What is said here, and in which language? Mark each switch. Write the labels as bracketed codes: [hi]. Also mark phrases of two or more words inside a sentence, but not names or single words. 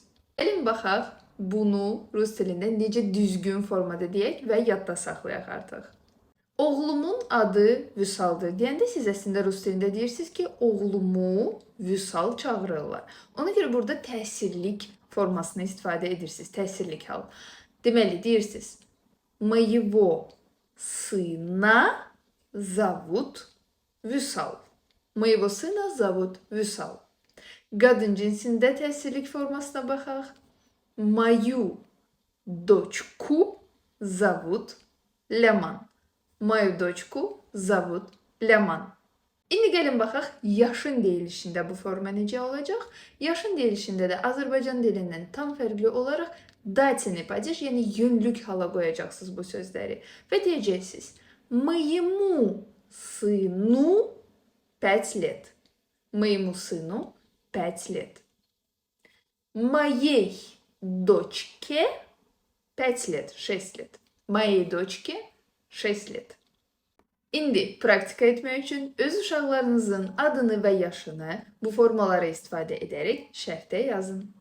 [az] Gəlin baxaq, bunu Rus dilində necə düzgün formada deyək və yadda saxlayaq artıq. Oğlumun adı Vüsal'dır deyəndə siz əslində Rus dilində deyirsiniz ki, oğlumu Vüsal çağırırlar. Ona görə burada təsirlik formasını istifadə edirsiniz, təsirlik hal. Deməli, deyirsiniz, [ru] Моего сына зовут Vüsal. Моего сына зовут Vüsal. [az] Qadın cinsində təsirlik formasına baxaq. [ru] Мою дочку зовут Leman. Мою дочку зовут Leman. [az] İndi gəlin baxaq, yaşın deyilişində bu forma necə olacaq? Yaşın deyilişində də Azərbaycan dilindən tam fərqli olaraq datinli падеж, yəni yönlük hala qoyacaqsınız bu sözləri və deyəcəksiniz: [ru] Моему сыну 5 лет. Моему сыну 5 лет. Моей дочке 5 лет, 6 лет. Моей дочке 6 лет. [az] İndi praktika etmək üçün öz uşaqlarınızın adını və yaşını bu formalara istifadə edərək şərhdə yazın.